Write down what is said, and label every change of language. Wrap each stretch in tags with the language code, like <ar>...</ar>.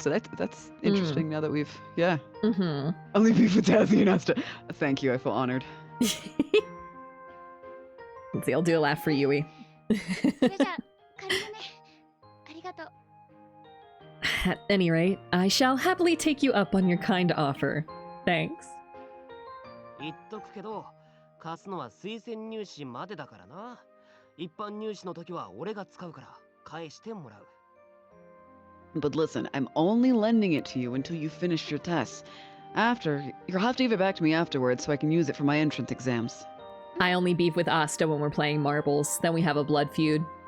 <en>So that's interesting. Now that we've I'll leave you for Tazzy and Asta. Thank you. I feel honored. Let's see. I'll do a laugh for Yui.</en> <ja>それじゃあ仮だね。ありがとう。</ja> <en>At any rate, I shall happily take you up on your kind offer. Thanks.</en> <ja>言っとくけど、貸すのは推薦入試までだからな。一般入試の時は俺が使うから返してもらう。</ja> <en>But listen, I'm only lending it to you until you finish your tests. After, you'll have to give it back to me afterwards so I can use it for my entrance exams. I only beef with Asta when we're playing marbles. Then we have a blood feud.</en>